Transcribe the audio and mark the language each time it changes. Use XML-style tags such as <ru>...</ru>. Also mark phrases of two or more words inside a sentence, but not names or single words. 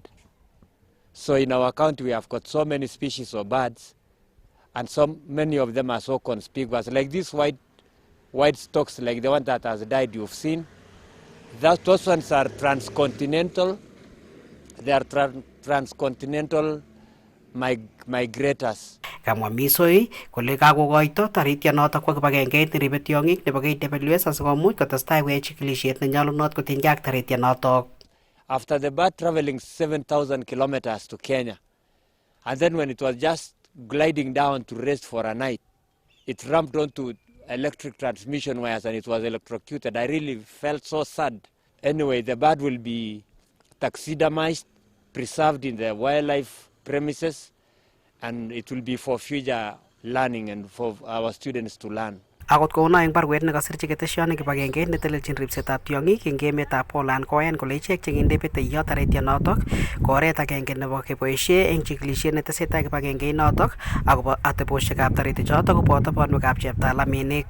<en>So in our county we have got so many species of birds, and so many of them are so conspicuous. Like these white storks, like the one that has died, you've seen. Those ones are transcontinental. They are transcontinental migrators.</en> <kln>Kamwa Misoi kole kakokoito taritianotok kwa kibagengeit neribe tiong'ik nebo KWS asikomuch kotestai koyai chikilisiet nenyolunot kotinygei ak taritianotok.</kln> <en>After the bird traveling 7,000 kilometers to Kenya, and then when it was just gliding down to rest for a night, it ramped onto electric transmission wires and it was electrocuted. I really felt so sad. Anyway, the bird will be taxidermized, preserved in the wildlife premises, and it will be for future learning and for our students to learn.</en> <kln>Akot kouno eng barwet nekasirchi keteshoni kibagengeit netelelchin ripsetab tiong'ik eng emetab Poland koyan kole ichek chekinde beteiyo taritianotok ko oret agenge nebo keboisie eng chikilisiet netesetai kibagengeit notok akobo ateboshekab taritichotok koboto bonwekab cheptalaminik.</kln>